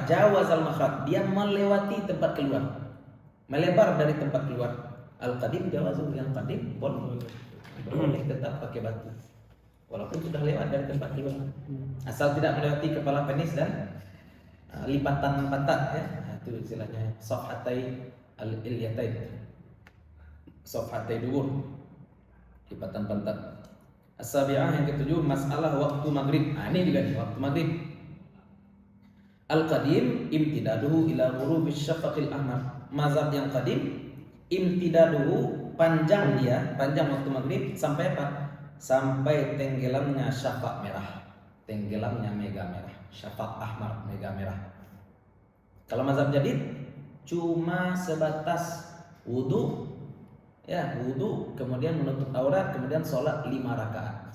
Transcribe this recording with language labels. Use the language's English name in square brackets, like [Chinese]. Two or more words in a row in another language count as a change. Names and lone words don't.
[Arabic] جاوز المخرج, [Indonesian] dia melewati tempat keluar. Melebar dari tempat keluar. [Arabic] القديم جاوز, [Indonesian] yang qadim boleh tetap pakai batu. Walaupun sudah lewat dari tempat keluar. Asal tidak melewati kepala penis dan lipatan pantat ya. Itu istilahnya [Arabic] صفحتي الأليتين. صفحتي دبر. [Indonesian] Lipatan pantat. As-sabi'ah yang ketujuh, masalah waktu maghrib. Ini juga nih, waktu maghrib. [Arabic] القديم امتداده إلى غروب الشفق الأحمر. [Indonesian] Mazhab yang qadim imtidaduhu, panjang waktu maghrib sampai apa? Sampai tenggelamnya syafaq merah. Tenggelamnya mega merah. [Arabic] شفق أحمر, [Indonesian] mega merah. Kalau mazhab jadid cuma sebatas wudu, kemudian menutup aurat, kemudian sholat 5 rakaat.